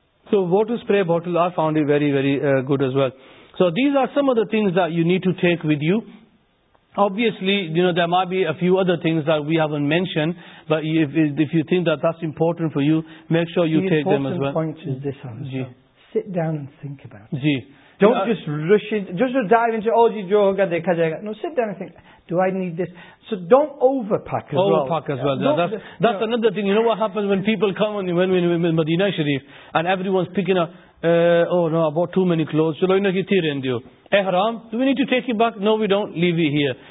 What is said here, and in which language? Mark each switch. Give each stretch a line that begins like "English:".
English: So water spray bottle, I found it very, very good as well. So these are some of the things that you need to take with you. Obviously, you know, there might be a few other things that we haven't mentioned, but if you think that that's important for you, make sure you take them as well. The important point is this, sit down and think about it.
Urdu: جی.
English: Don't just rush it. Just dive into, oh,
Urdu: جو ہوگا دیکھا جائے گا.
English: No, sit down and think, do I need this? So don't overpack as well. Overpack as well. Yeah. That's you know, another thing. You know what happens when people come and when in Medina Sharif and everyone's picking up, oh no, I bought too many clothes. So you know, you tear into you. Ihram, do we need to take it back? No, we don't. Leave it here.